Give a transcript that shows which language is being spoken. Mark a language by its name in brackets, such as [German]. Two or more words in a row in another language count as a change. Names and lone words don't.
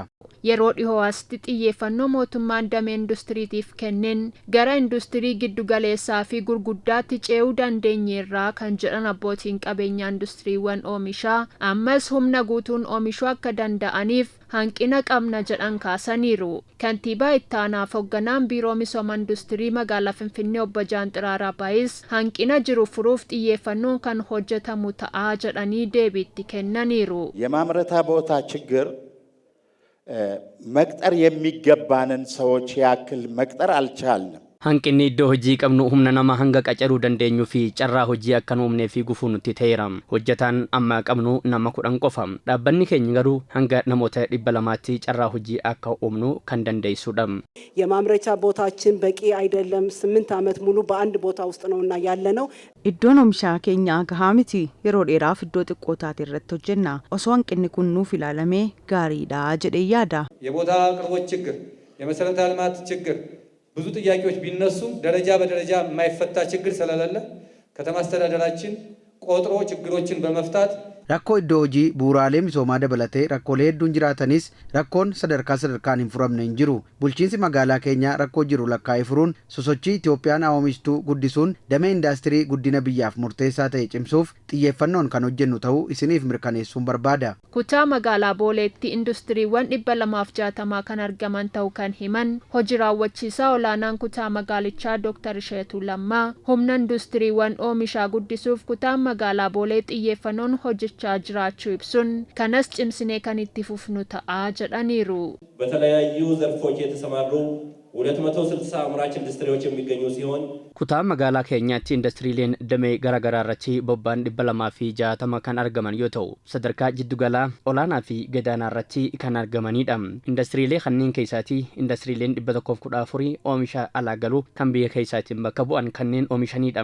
[Oromo] Yeroo dhihoo asitti xiyyeeffannoo mootummaan damee industiriitiif kenneen gara industirii giddugaleessaa fi gurguddaatti ce'uu dandeenyeerraa kan jedhan abbootiin qabeenyaa industiriiwwan oomishaa ammas humna guutuun oomishuu akka danda'aniif hanqina qabna jedhan kaasaniiru. Kantiibaa ittaanaaf hoogganaan biiroo misooma industirii magaalaa Finfinnee obbo Jaanxiraar Rabbaayis hanqina jiru furuuf xiyyeeffannoon kan hojjetamu ta'aa jedhanii deebiitti kennaniiru. [Amharic] የማምረታ ቦታ ችግር መቅጠር የሚገባንን ሰዎች ያክል መቅጠር አልቻልንም። [Oromo] hanqinni iddoo hojii qabnu humna nama hanga qacaruu dandeenyu fi carraa hojii akka nuumnee fi gufuu nutti ta'eera. Hojjetaan amma qabnu nama 10 qofa. Dhaabbanni keenya garuu hanga namoota 200tti carraa hojii akka uumnu kan dandeessudha. [Amharic] የማምረቻ ቦታችን በቂ አይደለም። 8 ዓመት ሙሉ በአንድ ቦታ ውስጥ ነውና ያለነው [Oromo] iddoon oomishaa keenya gahaa miti. Yeroo dheeraaf iddoo xiqqootaati irratti hojjenna. Osoo hanqinni kun nuuf ilaalamee gaariidha jedhee yaada. [Amharic] የቦታ አቅርቦት ችግር፣ የመሰረተ ልማት ችግር ብዙ ጥያቄዎች ቢነሱም ደረጃ በደረጃ የማይፈታ ችግር ስለሌለ ከተማ አስተዳደራችን ቆጥሮ ችግሮችን በመፍታት [Oromo] rakkoo iddoo hojii bu'uuraalee misoomaa dabalatee rakkoolee hedduun jiraatanis rakkoon sadarkaan hin furamne hin jiru. Bulchiinsi magaalaa keenyaa rakkoo jiru lakkaa'ee furuun sosochii Itoophiyaan oomishtuu guddisuun damee indaastirii guddina biyyaaf murteessaa ta'e cimsuuf xiyyeeffannoon kan hojjennu ta'uu isiniif mirkaneessuun barbaada. Kutaa magaalaa Booleetti industiriiwwan 260 kan argaman ta'uu kan himan hojii raawwachiisaa olaanaan kutaa magaalichaa Dr. Isheetuu Lammaa humna industiriiwwan oomishaa guddisuuf kutaan magaalaa Boolee xiyyeeffannoon hojjechaa jiraachuu ibsuun kanas cimsinee kan itti fufnu ta'aa jedhaniiru. በተለያዩ ዘርፎች የተሰማሩ 260 አምራች ኢንዱስትሪዎች የሚገኙ ሲሆን kutaa magaalaa keenyaatti indastiriileen damee garaagaraa irratti bobba'an 260 kan argaman yoo ta'u sadarkaa jiddugalaa olaanaa fi gadaanaa irratti kan argamanidha. Indastiriilee kanneen keessaatii indastiriileen 114 oomisha alaa galuu kan biyya keessaatiin bakka bu'an kanneen oomishanidha.